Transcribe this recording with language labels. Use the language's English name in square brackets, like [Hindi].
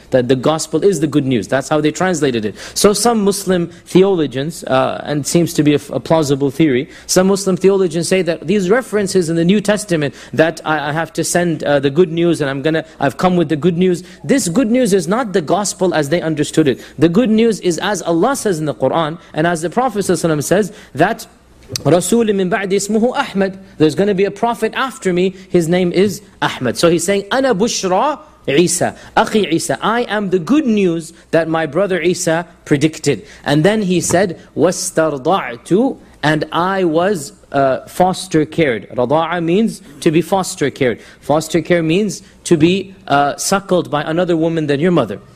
[English] That the gospel is the good news. That's how they translated it. So some Muslim theologians, and it seems to be a plausible theory, some Muslim theologians say that these references in the New Testament that I have to send the good news and I've come with the good news. This good news is not the gospel as they understood it. The good news is as Allah says in the Quran and as the Prophet ﷺ says that [Arabic] رَسُولٍ مِّن بَعْدِ اسْمُهُ أَحْمَدٍ. [English] There's going to be a prophet after me. His name is Ahmed. So he's saying, [Arabic] أَنَا بُشْرَى عِيسَى أَخِي عِيسَى. [English] I am the good news that my brother Isa predicted. And then he said, [Arabic] وَاسْتَرْضَعْتُ. [English] And I was foster cared. رَضَاعَ means to be foster cared. Foster care means to be suckled by another woman than your mother.